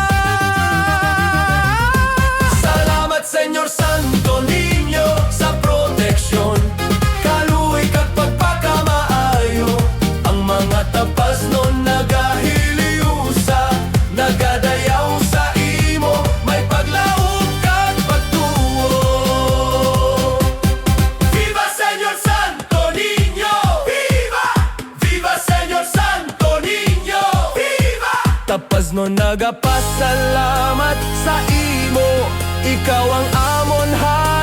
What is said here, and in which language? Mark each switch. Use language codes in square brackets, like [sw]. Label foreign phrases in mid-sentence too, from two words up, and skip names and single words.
[hil] salamat Señor Santo Niño sa proteksyon. Kaluoy kag pagpakamaayo, ang mga tapas nun nagahiliusa, nagadayaw sa imo, may paglaom kag pagtuo. Viva Señor Santo Niño! Viva! Viva Señor Santo Niño! Viva! Tapas no nagapasalamat sa imo, ikaw ang amon ha.